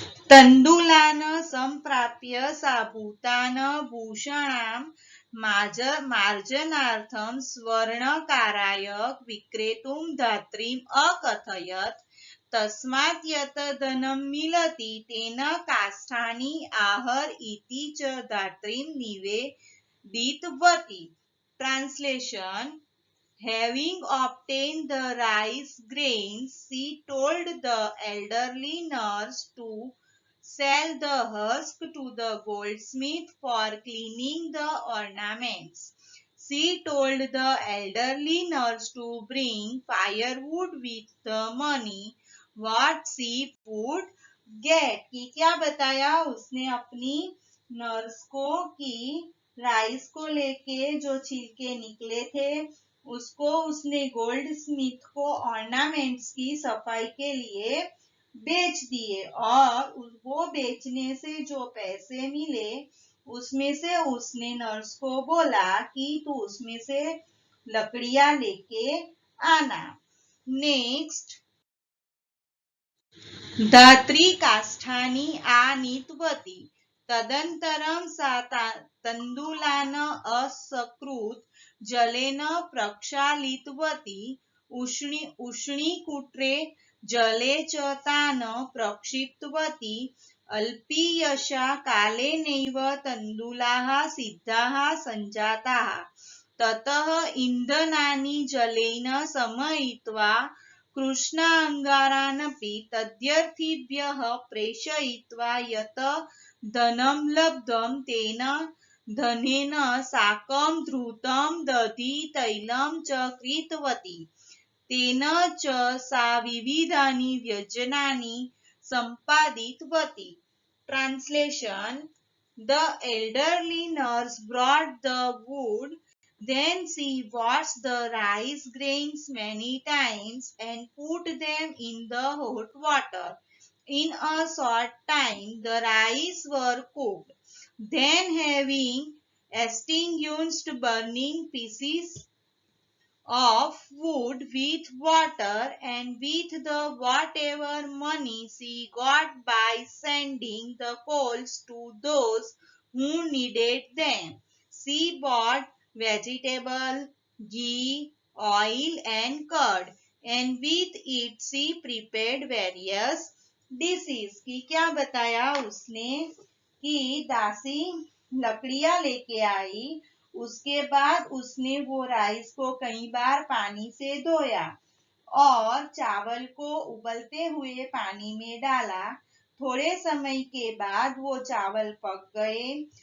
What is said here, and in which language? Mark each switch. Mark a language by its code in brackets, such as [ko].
[sa] तण्डुलान् सम्प्राप्य सा भूतान् भूषणां मार्जनार्थं स्वर्णकाराय विक्रेतुं धात्रीम् अकथयत्. तस्मात् यत् धनं मिलति तेन काष्ठानि आहर इति च धात्रीं निवेदितवती. [en] Translation. Having obtained the rice grains, she told the elderly nurse to sell the husk to the goldsmith for cleaning the ornaments. She told the elderly nurse to bring firewood with the money what she would get. [hi] कि क्या बताया उसने अपनी nurse को कि rice को लेके जो छिलके निकले थे उसको उसने गोल्ड स्मिथ को ऑर्नामेंट्स की सफाई के लिए बेच दिए और वो बेचने से जो पैसे मिले उसमें से उसने नर्स को बोला कि तू उसमें से लकड़ियां लेके आना। [sa] नेक्स्ट, धात्री काष्ठानी आनीतवती तदंतरम सा तंडुलान असकृत जलेन प्रक्षालितवती उष्णीकुट्रे जले च तान प्रक्षिप्तवती अल्पीयशा कालेनैव तण्डुलाः सिद्धाः सञ्जाताः ततः इंधनानि जलेन समयित्वा कृष्णाङ्गारानपि तद्यर्थिभ्यः प्रेषयित्वा यत् धनं लब्धं तेन धनेन साकं धृतं दधि तैलं च क्रीतवती तेन च सा विविधानि व्यञ्जनानि सम्पादितवती। [en] Translation: The elderly nurse brought the wood. Then she washed the rice grains many times and put them in the hot water. In a short time, the rice were cooked. Then, having extinguished burning pieces of wood with water and with the whatever money she got by sending the coals to those who needed them. She bought vegetable, ghee, oil and curd and with it she prepared various dishes। [hi] कि क्या बताया उसने कि दासी लकड़ियां लेके आई उसके बाद उसने वो राइस को कई बार पानी से धोया और चावल को उबलते हुए पानी में डाला। थोड़े समय के बाद वो चावल पक गए।